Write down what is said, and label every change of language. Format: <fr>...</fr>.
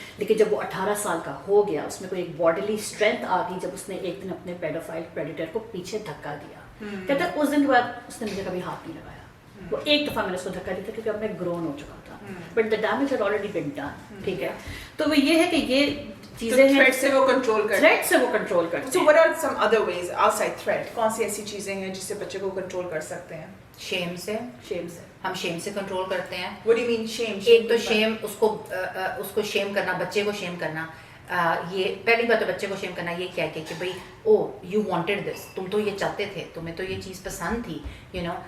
<ur>لیکن جب وہ 18 سال کا ہو گیا, اس میں کوئی ایک باڈیلی اسٹرینتھ آ گئی جب اس نے ایک دن اپنے پیڈوفائل پریڈیٹر کو پیچھے دھکا دیا. کہتا ہے اس دن کے بعد اس نے مجھے کبھی ہاتھ نہیں لگایا. وہ ایک دفعہ میں نے اس کو دھکا دیا تھا کیونکہ اب میں گرون ہو چکا تھا,</ur> <en>but the damage had already been done,</en> <ur>ٹھیک ہے. تو وہ یہ ہے کہ یہ چیزیں ہیں تھریٹ سے وہ کنٹرول کرتے ہیں. تھریٹ سے وہ کنٹرول کرتے ہیں.</ur> <en>So what are some other ways outside threat?</en> <ur>کون سی ایسی چیزیں ہیں جس سے بچے کو کنٹرول کر سکتے ہیں؟ شیم سے ہم شیم سے کنٹرول کرتے ہیں.</ur> <en>What do you mean shame?</en> <ur>ایک تو شیم, اس کو شیم کرنا, بچے کو شیم کرنا. یہ پہلی بات تو بچے کو شیم کرنا یہ کہہ کے کہ بھائی</ur> <en>oh you wanted this,</en> <ur>تم تو یہ چاہتے تھے, تمہیں تو یہ چیز پسند تھی, یو نو.</ur>